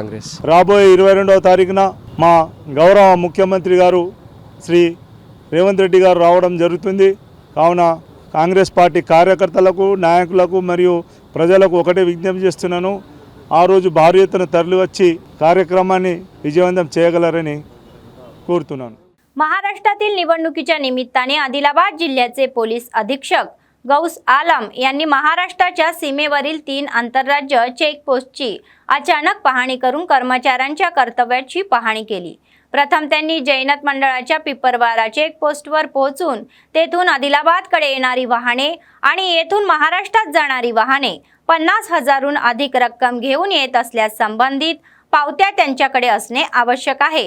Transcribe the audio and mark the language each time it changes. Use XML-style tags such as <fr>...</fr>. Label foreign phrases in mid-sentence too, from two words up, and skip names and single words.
<te>రాబోయే 22వ తారీఖున మా గౌరవ ముఖ్యమంత్రి గారు శ్రీ రేవంత్ రెడ్డి గారు రావడం జరుగుతుంది. కావున కాంగ్రెస్ పార్టీ కార్యకర్తలకు, నాయకులకు మరియు प्रजలకు ఒకటే విజ్ఞప్తి చేస్తున్నాను, ఆ రోజు భారీ ఎత్తున తరలివచ్చి కార్యక్రమాన్ని విజయవంతం చేయగలరని कोरతున్నాను.</te> <mr>महाराष्ट्रातील निवडणुकीच्या निमित्ताने आदिलाबाद जिल्ह्याचे पोलीस अधीक्षक गौस आलम यांनी महाराष्ट्राच्या सीमेवरील 3 आंतरराज्य चेकपोस्टची अचानक पाहणी करून कर्मचाऱ्यांच्या कर्तव्याची पाहणी केली. प्रथम त्यांनी जैनत मंडळाच्या पिपरवारा चेकपोस्टवर पोहोचून तेथून आदिलाबादकडे येणारी वाहने आणि येथून महाराष्ट्रात जाणारी वाहने 50,000हून अधिक रक्कम घेऊन येत असल्यास संबंधित पावत्या त्यांच्याकडे असणे आवश्यक आहे.</mr>